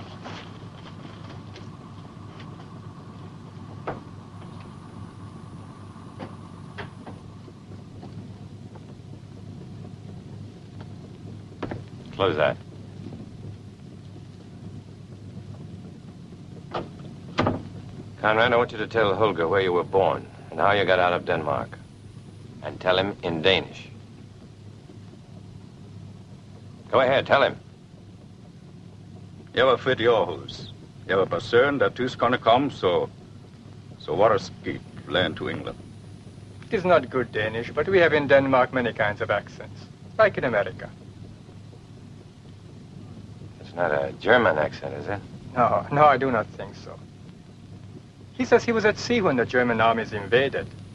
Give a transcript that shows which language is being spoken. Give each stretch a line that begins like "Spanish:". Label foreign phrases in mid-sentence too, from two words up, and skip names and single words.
English: Close that. Conrad, I want you to tell Holger where you were born and how you got out of Denmark. And tell him in Danish. Go ahead, tell him.
Danish: Jeg var født i Aarhus. Jeg var bare søren, da tyskerne kom, så var der skib land to England.
English: It is not good Danish, but we have in Denmark many kinds of accents, like in America. It's not a German accent, is it? No, I do not think so. He says he was at sea when the German armies invaded.